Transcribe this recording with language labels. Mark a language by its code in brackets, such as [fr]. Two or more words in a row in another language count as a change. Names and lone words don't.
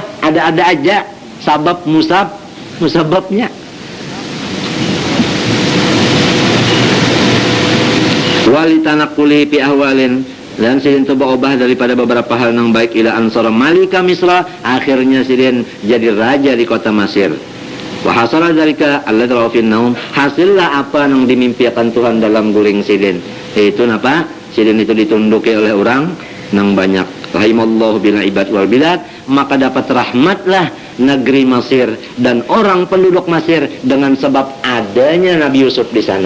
[bjn] Ada aja. Sabab musababnya. [ar] ولتنقله في أحوال, [bjn] dan sidin tu berubah daripada beberapa hal yang baik [ar] إلى أن صار ملك مصر, [bjn] akhirnya sidin jadi raja di kota Mesir. [ar] وحصل ذلك الذي رأى في النوم, [bjn] hasillah apa yang dimimpikan Tuhan dalam guling sidin. Itu napa? Sidin itu ditunduki oleh orang nang banyak. [ar] رحم الله بالعباد والبلاد, [bjn] maka dapat rahmatlah negeri Mesir dan orang penduduk Mesir dengan sebab adanya Nabi Yusuf di sana.